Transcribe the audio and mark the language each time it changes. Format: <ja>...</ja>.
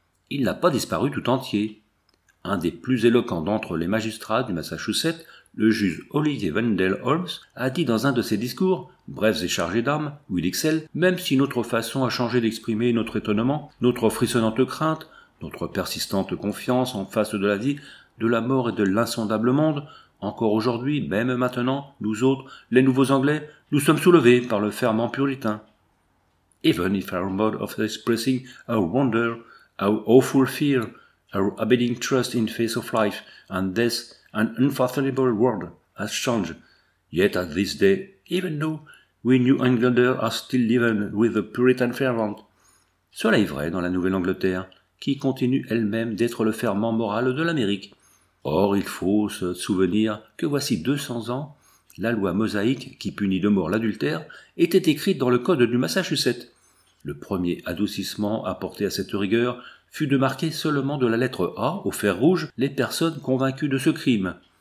<fr>Il n'a pas disparu tout entier. Un des plus éloquents d'entre les magistrats du Massachusetts, le juge Olivier Wendell Holmes, a dit dans un de ses discours, brefs et chargés d'âme, où il excelle, même si notre façon a changé d'exprimer notre étonnement, notre frissonnante crainte, notre persistante confiance en face de la vie, de la mort et de l'insondable monde, encore aujourd'hui, même maintenant, nous autres, les nouveaux Anglais, nous sommes soulevés par le ferment puritain.</fr> <en>Even if our mode of expressing our wonder, our awful fear, our abiding trust in face of life and death, an unfathomable world has changed. Yet at this day, even though we New Englanders are still living with the Puritan fervent.</en> <fr>Cela est vrai dans la Nouvelle-Angleterre, qui continue elle-même d'être le ferment moral de l'Amérique. Or, il faut se souvenir que voici 200 ans, la loi mosaïque qui punit de mort l'adultère était écrite dans le code du Massachusetts. Le premier adoucissement apporté à cette rigueur fut de marquer seulement de la lettre A au fer rouge les personnes convaincues de ce crime.</fr>